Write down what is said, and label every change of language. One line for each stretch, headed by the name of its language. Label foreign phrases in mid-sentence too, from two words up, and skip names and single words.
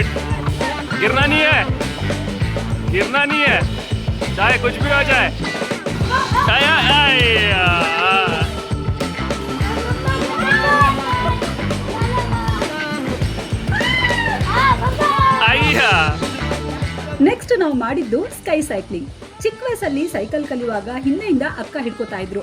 Hindi: गिरना नहीं है, गिरना नहीं है, चाहे कुछ भी हो जाए.
Kannada: ನೆಕ್ಸ್ಟ್ ನಾವು ಮಾಡಿದ್ದು
English: sky cycling.
Kannada: ಚಿಕ್ಕ ವಯಸ್ಸಲ್ಲಿ ಸೈಕಲ್ ಕಲಿಯುವಾಗ ಹಿಂದೆಯಿಂದ ಅಕ್ಕ ಹಿಡ್ಕೋತಾ ಇದ್ರು.